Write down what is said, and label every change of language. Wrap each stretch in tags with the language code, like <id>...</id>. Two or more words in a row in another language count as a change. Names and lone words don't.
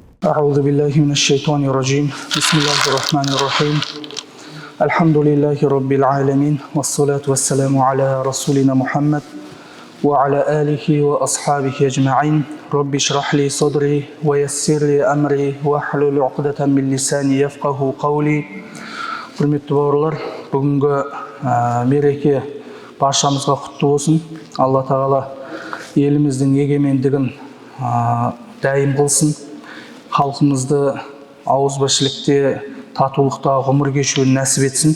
<ar>أعوذ بالله من الشيطان الرجيم بسم الله الرحمن الرحيم الحمد لله رب العالمين والصلاة والسلام على رسولنا محمد وعلى آله وأصحابه أجمعين رب اشرح لي صدري ويسر لي أمري واحلل عقدة من لساني يفقه قولي.</ar> <kk>Құрметті бауырлар, бүгінгі мереке баршамызға құтты болсын. Алла тағала еліміздің егемендігін дайым қылсын. Халқымызды ауызбіршілікте, татулықта ғұмыр кешуін нәсіп етсін.</kk>